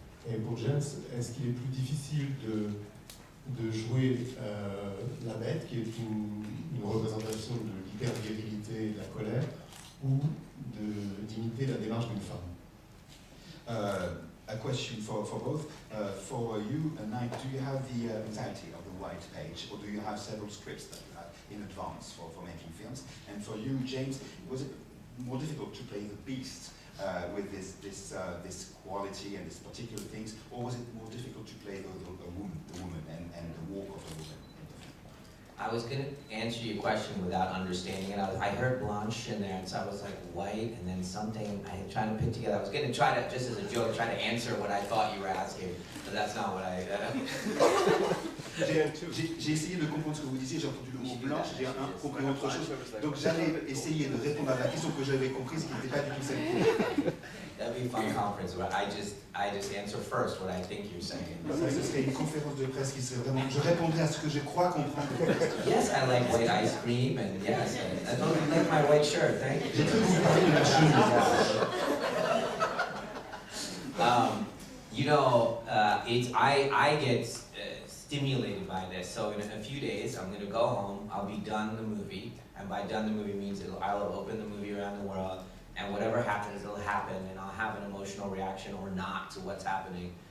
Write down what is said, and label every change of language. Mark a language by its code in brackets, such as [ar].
[fr] Et pour James, est-ce qu'il est plus difficile de jouer la bête, qui est une représentation de l'hyper-virilité et de la colère, ou d'imiter la démarche d'une femme? [en] A question for both. For you, Knight, do you have the anxiety of the white page, or do you have several scripts that you have in advance for making films? And for you, James, was it more difficult to play the beast with this quality and these particular things, or was it more difficult to play the woman and the walk of a woman? I was going to answer your question without understanding it. I heard blanche in there, and so I was like, white, and then something I had tried to put together. I was going to try to, just as a joke, try to answer what I thought you were asking, but that's not what I... [fr] J'ai essayé de comprendre ce que vous disiez, j'ai entendu le mot blanche, j'ai compris autre chose. Donc j'allais essayer de répondre à la question que j'avais comprise, qui n'était pas du tout celle. [en] That'd be a fun conference where I just answer first what I think you're saying. [fr] Ça, ce serait une conférence de presse qui serait vraiment. Je répondrai à ce que je crois comprendre. [en] Yes, I like white ice cream, and yes, I totally like my white shirt. Thank you. [fr] J'ai cru que vous parliez de la chemise. [en] You know, I get stimulated by this. So in a few days, I'm going to go home. I'll be done the movie, and by done the movie means I'll open the movie around the world. And whatever happens, it'll happen, and I'll have an emotional reaction or not to what's happening.